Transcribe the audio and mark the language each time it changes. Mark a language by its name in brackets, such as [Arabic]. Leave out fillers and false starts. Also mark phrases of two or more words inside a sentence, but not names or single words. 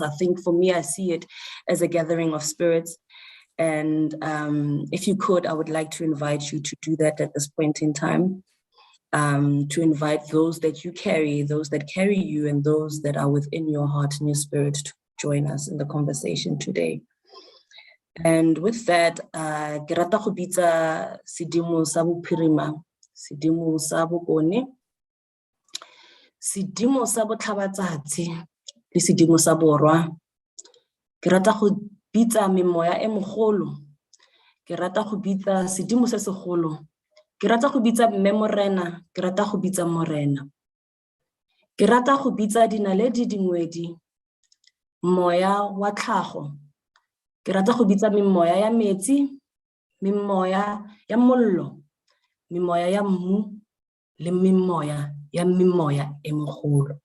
[English] I think for me, I see it as a gathering of spirits. And if you could, I would like to invite you to do that at this point in time, to invite those that you carry, those that carry you, and those that are within your heart and your spirit to join us in the conversation today. And with that, [Tswana] ke rata go bitsa sedimo sa bophirima, sedimo sa bokone, sedimo sa botlhabatsatsi le sedimo sa borwa. Ke rata go bitsa memoya e mogolo, ke rata go bitsa sedimo se segolo, ke rata go bitsa mmemorena, ke rata go bitsa morena, ke rata go bitsa dinaledi dingwedi, moya wa tlhago, ke rata go bitsa memoya ya metsi, memoya ya mollo, memoya ya mmu le memoya ya memoya e mogolo.